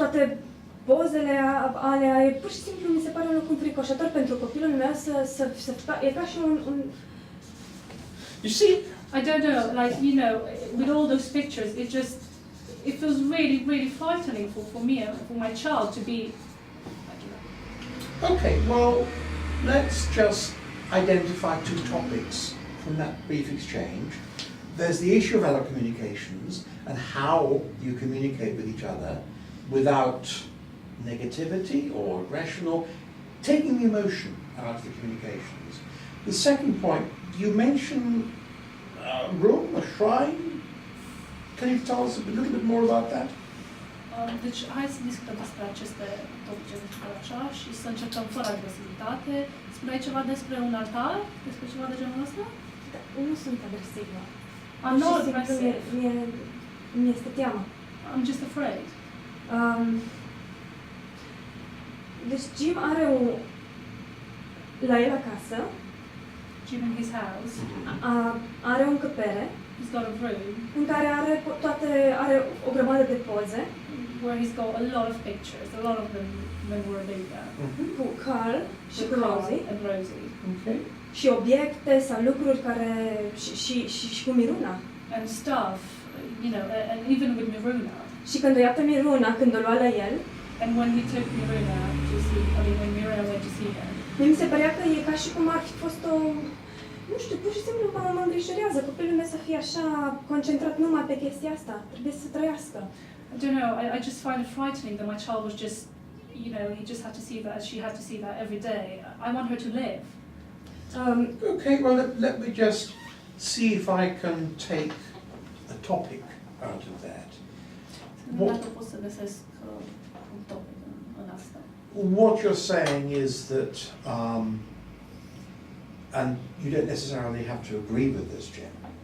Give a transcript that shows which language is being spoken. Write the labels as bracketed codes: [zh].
[ro] Toate pozele alea, pur și simplu mi se pare un lucru înfricoșător pentru copilul meu e ca și un... [en] You see, I don't know, like, you know, with all those pictures, it feels really, really frightening for me, for my child to be, I don't know. Okay, well, let's just identify two topics from that brief exchange. There's the issue of adult communications and how you communicate with each other without negativity or aggression or taking the emotion out of the communications. The second point, you mentioned a room, a shrine. Can you tell us a little bit more about that? [ro] Deci, hai să discutăm despre aceste tot ce zic așa și să încercăm fără agresivitate. Spuneai ceva despre un altar? Despre ceva de genul ăsta? Da, nu sunt agresivă. [en] I'm not [ro] Pur și simplu [en] aggressive. [ro] mi-este teamă. [en] I'm just afraid. [ro] Deci Jim are la el acasă, [en] Jim in his house, [ro] are o încăpere [en] he's got a room [ro] în care are o grămadă de poze [en] where he's got a lot of pictures, a lot of them memorabilia. [ro] cu Carl și cu [en] Carl [ro] Rosie [en] and Rosie. Okay. [ro] și obiecte sau lucruri care și cu Miruna. [en] And stuff, you know, and even with Miruna. [ro] Și când o ia pe Miruna, când o lua la el, [en] And when he took Miruna to see, when Miruna went to see him, [ro] mi se părea că e ca și cum ar fi fost o... Nu știu, pur și simplu mă îngrijorează copilul meu să fie așa concentrat numai pe chestia asta. Trebuie să trăiască. [en] I don't know, I just find it frightening that my child was just, you know, he just had to see that, she had to see that every day. I want her to live. Okay, well, let me just see if I can take a topic out of that. [ro] Dacă pot să găsesc un topic în asta. [en] What you're saying is that, and you don't necessarily have to agree with this, Jim.